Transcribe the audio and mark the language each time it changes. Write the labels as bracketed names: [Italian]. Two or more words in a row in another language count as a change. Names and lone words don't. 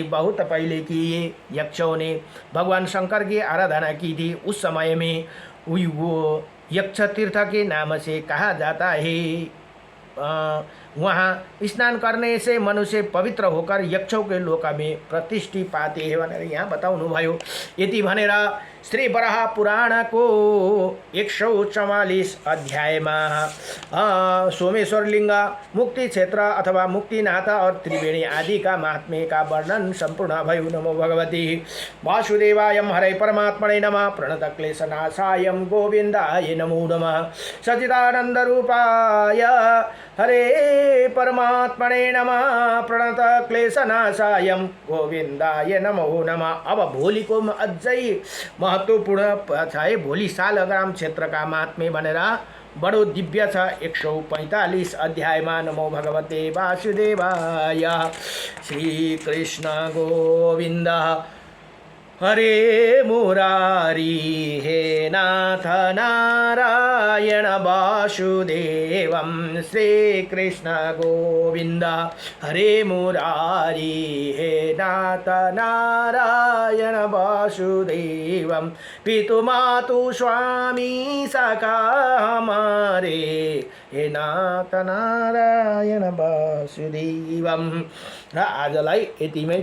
[Hindi] बहुत पहले की ये यक्षों ने भगवान शंकर की आराधना की थी। उस समय में वो यक्ष तीर्थ के नाम से कहा जाता है। वहाँ स्नान करने से मनुष्य पवित्र होकर यक्षों के लोक में प्रतिष्ठि पाते हैं [Nepali] भनेर यहाँ बताउनु भयो। यति भनेर श्री वराह पुराणको 144 अध्यायमा सोमेश्वर लिङ्ग, मुक्ति क्षेत्र अथवा मुक्तिनाथ [Hindi] और त्रिवेणी आदि का महात्म्य का वर्णन [Nepali] संपूर्ण भयो। [Sanskrit] नमो भगवती वासुदेवाय हरे परमात्मने नमः। प्रणत क्लेशनाशाय गोविन्दाय नमो नमः। सच्चिदानंद रूपाय हरे परमात्मने नमः। प्रणत क्लेशनाशाय गोविन्दाय नमो नमः। [Nepali] अब भोलिको अझै महत्वपूर्ण छ। भोलि शालग्राम क्षेत्रका महात्म्य भनेर बडो दिव्य छ। [Sanskrit] 145 अध्यायमा नमो भगवते वासुदेवाय। श्री कृष्ण गोविन्द हरे मुरारी हे नाथ नारायण वासुदेवं। श्री कृष्ण गोविन्द हरे मुरारी हे नाथ नारायण वासुदेवं। [Hindi] पितु मातु स्वामी सखा हमारे [Sanskrit] हे नाथ नारायण वासुदेवं। [Nepali] र आजलाई यतिमै